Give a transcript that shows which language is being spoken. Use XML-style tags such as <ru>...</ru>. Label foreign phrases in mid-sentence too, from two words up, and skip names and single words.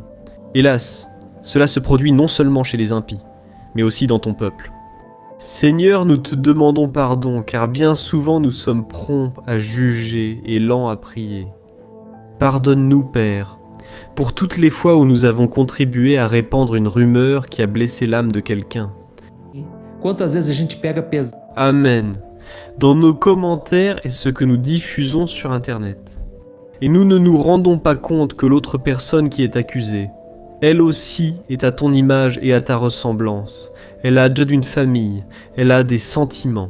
<fr>Hélas, cela se produit non seulement chez les impies, mais aussi dans ton peuple. Seigneur, nous te demandons pardon, car bien souvent nous sommes prompts à juger et lents à prier. Pardonne-nous, Père, pour toutes les fois où nous avons contribué à répandre une rumeur qui a blessé l'âme de quelqu'un.</fr> <pt>Quantas vezes a gente pega pesado. Amen.</pt> <fr>Dans nos commentaires et ce que nous diffusons sur Internet. Et nous ne nous rendons pas compte que l'autre personne qui est accusée, elle aussi est à ton image et à ta ressemblance. Elle a déjà d'une famille, elle a des sentiments.</fr>